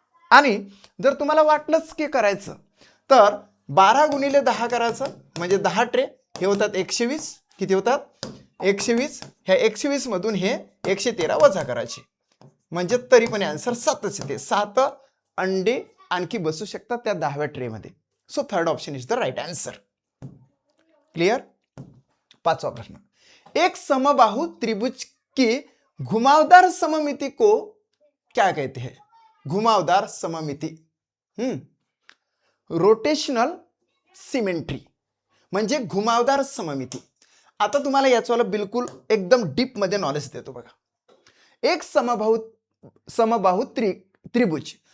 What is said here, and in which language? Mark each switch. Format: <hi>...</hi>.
<mr>आणि जर तुम्हाला वाटलंच की करायचं, तर 12 गुणिले 10 करायचं, म्हणजे 10 ट्रे, हे होतात 120. किती होतात, 120. ह्या 120 मधून हे 113 वजा करायचे, म्हणजे तरी पण आन्सर 7च येते. 7 अंडे आणखी बसू शकतात त्या 10व्या ट्रे मध्ये.</mr> <en>So third option is the right answer. Clear.</en> <hi>5वां प्रश्न, एक समबाहु त्रिभुज की घुमावदार सममिति को क्या कहते हैं.</hi> <mr>घुमावदार सममिति, रोटेशनल सिमेट्री, म्हणजे घुमावदार सममिती. आता तुम्हाला याचं बिलकुल एकदम डीप मध्ये नॉलेज देतो बघा.</mr> <hi>एक समबाहु त्रिभुज</hi>